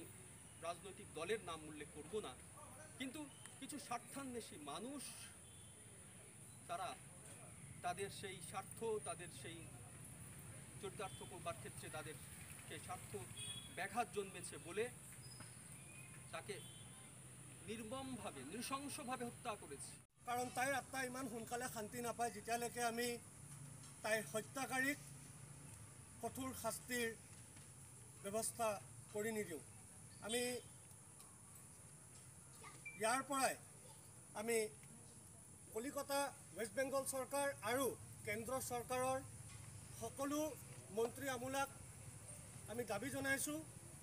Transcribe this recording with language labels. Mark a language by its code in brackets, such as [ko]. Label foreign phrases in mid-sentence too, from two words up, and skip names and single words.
[bn] রাজনৈতিক দলের নাম উল্লেখ করব না, কিন্তু কিছু স্বার্থান্বেষী মানুষ, তারা তাদের সেই স্বার্থ, তাদের সেই চরিতার্থ করবার ক্ষেত্রে তাদের সেই স্বার্থ ব্যাঘাত জন্মেছে বলে তাকে নির্মমভাৱে নৃশংসভাৱে হত্যা করেছে। [as] কাৰণ তাইৰ আত্মা ইমান সোনকালে শান্তি নাপায় যেতিয়ালৈকে আমি তাইৰ হত্যাকাৰীক কঠোৰ শাস্তিৰ ব্যৱস্থা কৰি নিদিওঁ। আমি ইয়াৰ পৰাই আমি কলিকতা ৱেষ্ট বেংগল চৰকাৰ আৰু কেন্দ্ৰ চৰকাৰৰ সকলো মন্ত্ৰী আমোলাক আমি দাবী জনাইছোঁ